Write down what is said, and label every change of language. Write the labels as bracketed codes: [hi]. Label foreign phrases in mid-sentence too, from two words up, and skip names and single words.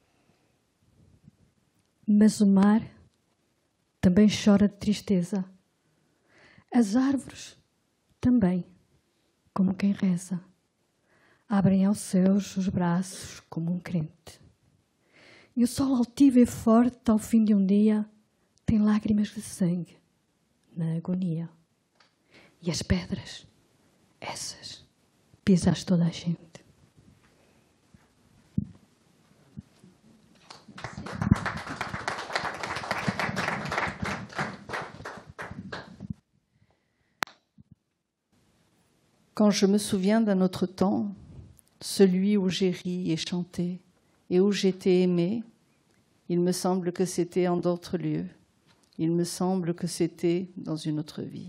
[pt] Mas o mar também chora de tristeza As árvores também, como quem reza, abrem aos céus os braços como um crente. E o sol altivo e forte, ao fim de um dia, tem lágrimas de sangue na agonia. E as pedras, essas, pisas toda a gente. [fr] Quand je me souviens d'un autre temps, celui où j'ai ri et chanté, et où j'étais aimée, il me semble que c'était en d'autres lieux, il me semble que c'était dans une autre vie.